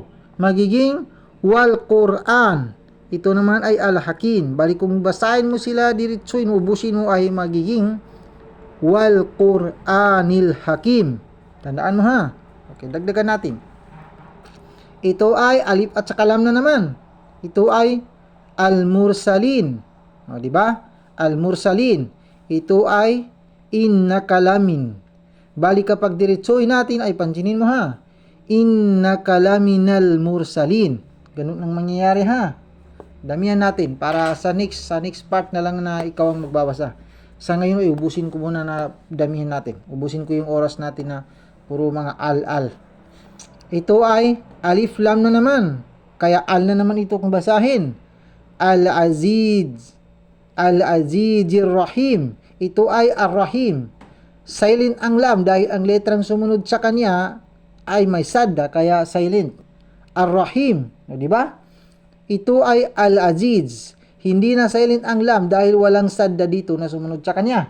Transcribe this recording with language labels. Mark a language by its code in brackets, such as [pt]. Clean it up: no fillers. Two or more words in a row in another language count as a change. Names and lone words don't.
[tl] Magiging [ar] والقرآن. [tl] Ito naman ay Al-Hakim. Bali kung basahin mo sila diretsuin, ubusin mo ay magiging [ar] والقرآن الحكيم. [tl] Tandaan mo ha. Okay, dagdagan natin. Ito ay alif at saka lam na naman. Ito ay Al-Mursalin. O, di ba? Al-Mursalin. Ito ay Innakalamin. Bali kapag diretsuin natin ay pansinin mo ha. [ar] إنك لمن المرسلين. [tl] Ganun ang mangyayari ha. Damihan natin para sa next part na lang na ikaw ang magbabasa. Sa ngayon ay ubusin ko muna na damihan natin. Ubusin ko yung oras natin na puro mga al. Ito ay alif lam na naman. Kaya al na naman ito kung basahin. [ar] العزيز. العزيز الرحيم. [tl] Ito ay Ar-Rahim. Silent ang lam dahil ang letrang sumunod sa kanya ay may sadda kaya silent. Ar-Rahim. Di ba? Ito ay Al-Aziz. Hindi na silent ang lam dahil walang sadda dito na sumunod sa kanya.